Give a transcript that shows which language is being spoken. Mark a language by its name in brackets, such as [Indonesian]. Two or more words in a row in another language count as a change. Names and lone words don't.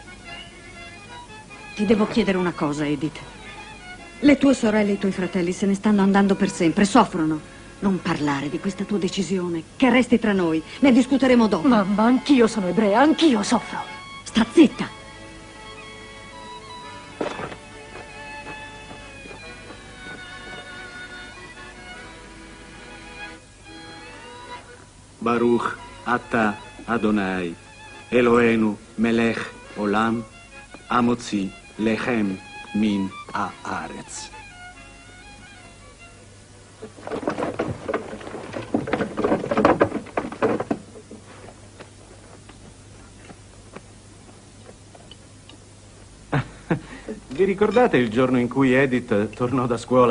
[Italian] Ti devo chiedere una cosa, Edith. Le tue sorelle e i tuoi fratelli se ne stanno andando per sempre, soffrono. Non parlare di questa tua decisione, che resti tra noi. Ne discuteremo dopo. Mamma, anch'io sono ebrea, anch'io soffro. Sta zitta. [Hebrew] ברוך אתה אדוני אלוהינו מלך עולם המוציא לחם מן הארץ. [Italian] Vi ricordate il giorno in cui Edith tornò da scuola?